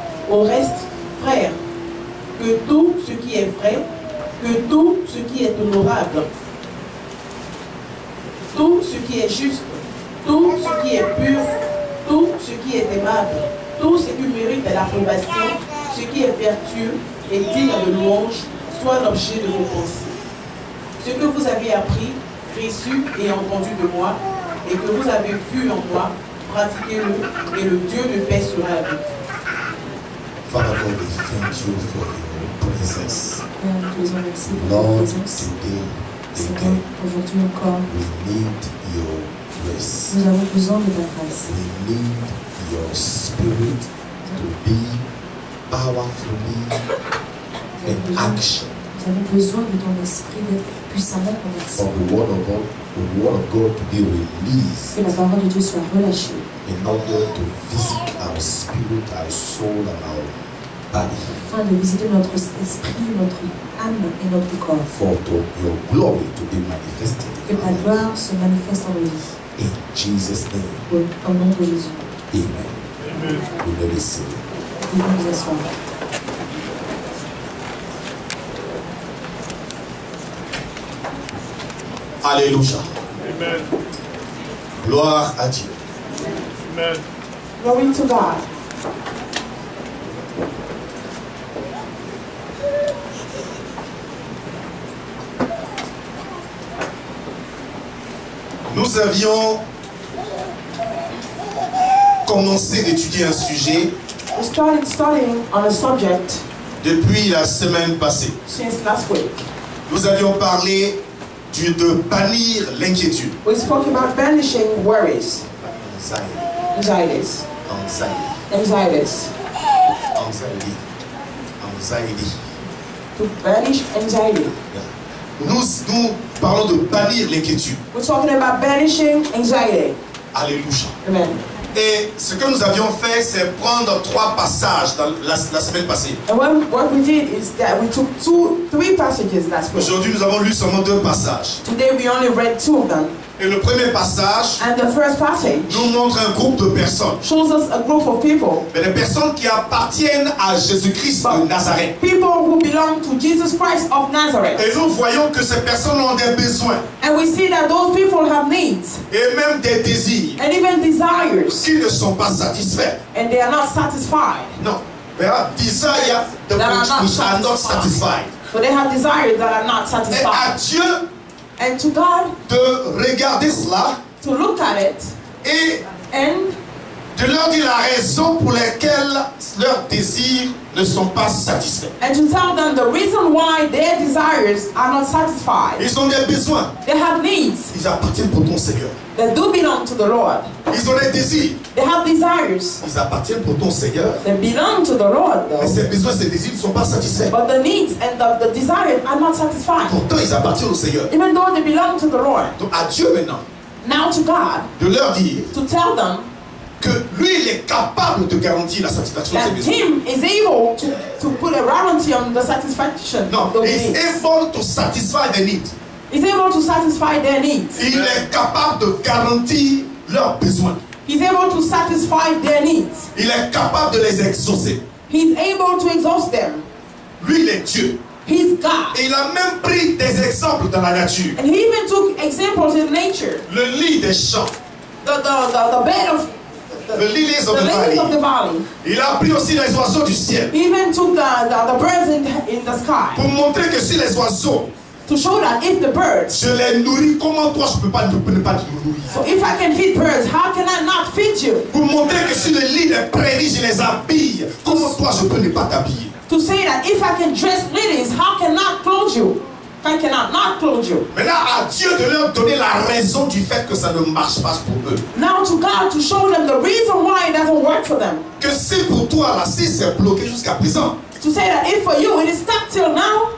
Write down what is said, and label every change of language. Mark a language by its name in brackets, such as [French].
[French] Au reste, frères, que tout ce qui est vrai, que tout ce qui est honorable, tout ce qui est juste, tout ce qui est pur, tout ce qui est aimable, tout ce qui mérite l'approbation, ce qui est vertueux et digne de louange, soit l'objet de vos pensées. Ce que vous avez appris, reçu et entendu de moi, et que vous avez vu en moi, pratiquez-le, et le Dieu de paix sera avec vous. [English] Father God, we thank you for your presence. Lord, today, again, [French] Aujourd'hui encore, [English] we need your grace. [French] nous avons besoin de ta grâce. [English] We need your spirit to be powerfully in action. [French] Nous avons besoin de ton esprit d'être puissamment en action. [English] For the word of God to be released [French] Que la parole de Dieu soit relâchée [English] in order to visit our spirit, our soul, and our body. [French] afin de visiter notre esprit, notre âme et notre corps. [English] For your glory to be manifested [French] Que [English] in [French] ta [English] our life. [French] gloire se manifeste en nos vies. [English] In Jesus' name, [French] Au nom de Jésus. [English] amen. We let it see. [French] Nous pouvons nous asseoir. Alléluia. Amen. Gloire à Dieu. Amen. [English] Glory to God. [French] Nous avions commencé d'étudier un sujet [English] We started studying on a subject [French] depuis la semaine passée. [English] since last week. [French] Nous avions parlé de bannir l'inquiétude. [English] We spoke about banishing worries, Anxiety. anxieties, Anxiety. anxieties, Anxiety. to banish anxiety. [French] Nous parlons de bannir l'inquiétude. [English] We're talking about banishing anxiety. [French] Alléluia. Amen. Et ce que nous avions fait, c'est prendre 3 passages dans la semaine passée. [English] And what we did is that we took 3 passages last week. [French] Aujourd'hui, nous avons lu seulement 2 passages. [English] Today we only read 2 of them. [French] Et le premier passage [English] And the first passage [French] nous montre un groupe de personnes. [English] shows us a group of people. [French] Mais des personnes qui appartiennent à Jésus-Christ de Nazareth. [English] People who belong to Jesus Christ of Nazareth. [French] Et nous voyons que ces personnes ont des besoins [English] And we see that those people have needs [French] et même des désirs [English] and even desires. [French] qui ne sont pas satisfaits. [English] And they are not satisfied. [French] Non. [English] There are desires which are not satisfied. So they have desires that are not [French] Et à [English] satisfied. [French] Dieu [English] And to God, [French] de regarder cela [English] to look at it [French] et [English] and [French] de leur dire la raison pour laquelle leurs désirs ne sont pas satisfaits. [English] to tell them the reason why their desires are not satisfied. [French] Ils ont des besoins. [English] They have needs [French] Ils appartiennent pour ton Seigneur. [English] that do belong to the Lord. [French] Ils ont des désirs. [English] They have desires [French] Ils appartiennent pour ton Seigneur. [English] that belong to the Lord, [French] Mais [English] though. [French] ces besoins, ces désirs ne sont pas satisfaits. [English] But the needs and the desires are not satisfied. [French] Pourtant, ils appartiennent au Seigneur. [English] Even though they belong to the Lord. [French] Donc à Dieu maintenant [English] Now to God, [French] de leur dire [English] to tell them [French] que lui, il est capable de garantir la satisfaction de [English] that [French] ses besoins. [English] Him is able to put a warranty on the satisfaction Non, of those he's needs. able to satisfy the need. He's able to satisfy their needs. [French] Il est capable de garantir leurs besoins. [English] He's able to satisfy their needs. [French] Il est capable de les exaucer. [English] He's able to exhaust them. [French] Lui, il est Dieu. [English] He's God. [French] Et il a même pris des exemples dans la nature. [English] And he even took examples in nature. [French] Le lit des champs, [English] The bed of the lilies of the the lilies of the valley. valley. [French] Il a pris aussi les oiseaux du ciel. [English] He even took the birds in the sky. [French] Pour montrer que si les oiseaux, [English] To show that if the birds, [French] je les nourris, comment toi je ne peux pas ne pas te nourrir? [English] so if I can feed birds, how can I not feed you? [French] Pour montrer que sur le lit des prairies, je les habille, comment toi je peux ne pas t'habiller? [English] To say that if I can dress lilies, how can I not clothe you? I cannot not clothe you. [French] Maintenant, à Dieu de leur donner la raison du fait que ça ne marche pas pour eux. [English] Now to God to show them the reason why it doesn't work for them. [French] Que si pour toi, la 6 est bloquée jusqu'à présent, [English] To say that if for you it is stuck till now,